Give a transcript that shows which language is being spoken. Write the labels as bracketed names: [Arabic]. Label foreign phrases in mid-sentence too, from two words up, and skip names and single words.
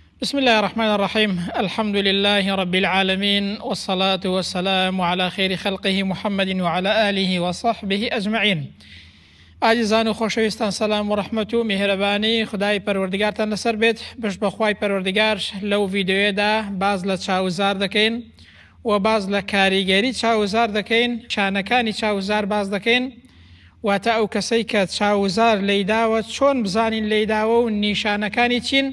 [Arabic] بسم الله الرحمن الرحيم. الحمد لله رب العالمين، والصلاة والسلام على خير خلقه محمد وعلى آله وصحبه أجمعين. [Central Kurdish] عزیزان و خۆشەویستان، سلام و رحمت و میهرەبانی خدای پەروەردگارتان لەسەر بێت. بەخوای پەروەردگار لەو ڤیدیۆیەدا باز لە چاوزار دەکەین و باز لە کاریگەری چاوزار دەکەین، شانەکانی چاوزار باز دەکەین، واتە ئەو کەسەی کە چاوزار لێیداوە چۆن بزانین لێیداوە و نیشانەکانی چین.